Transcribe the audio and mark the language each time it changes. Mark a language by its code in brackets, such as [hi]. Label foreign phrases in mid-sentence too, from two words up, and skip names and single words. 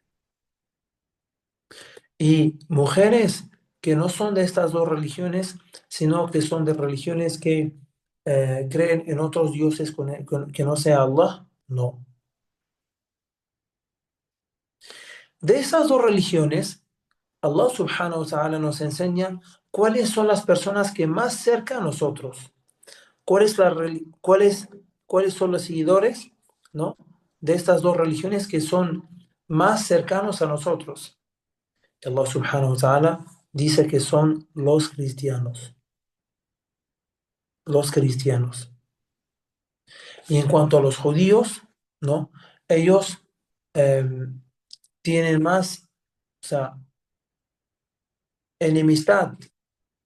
[es] Y mujeres que no son de estas dos religiones, sino que son de religiones que creen en otros dioses que no sea Allah, no. De esas dos religiones, [ar] الله سبحانه وتعالى [es] nos enseña cuáles son las personas que más cerca a nosotros, cuáles son los seguidores, ¿no? De estas dos religiones que son más cercanos a nosotros. [ar] الله سبحانه وتعالى [es] dice que son los cristianos, los cristianos. Y en cuanto a los judíos, ¿no? Ellos eh, tienen más, o sea, enemistad, ¿no?